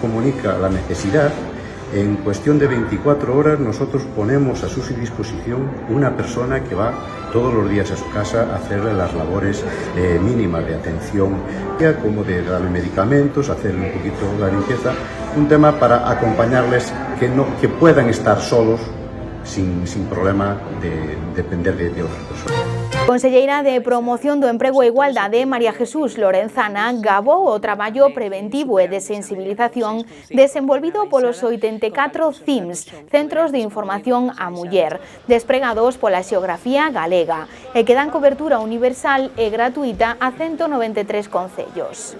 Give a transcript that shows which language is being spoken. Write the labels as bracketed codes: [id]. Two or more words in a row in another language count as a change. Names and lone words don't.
[es] comunica la necesidad, en cuestión de 24 horas nosotros ponemos a su disposición una persona que va todos los días a su casa a hacerle las labores mínimas de atención, como de darle medicamentos, hacerle un poquito la limpieza, un tema para acompañarles que puedan estar solos sin problema de depender de otras personas. [gl] Conselleira de Promoción do Emprego e Igualdade, María Jesús Lorenzana, gabou o traballo preventivo e de sensibilización desenvolvido polos 84 CIMS, Centros de Información á Muller, despregados pola xeografía galega, e que dan cobertura universal e gratuita a 193 concellos.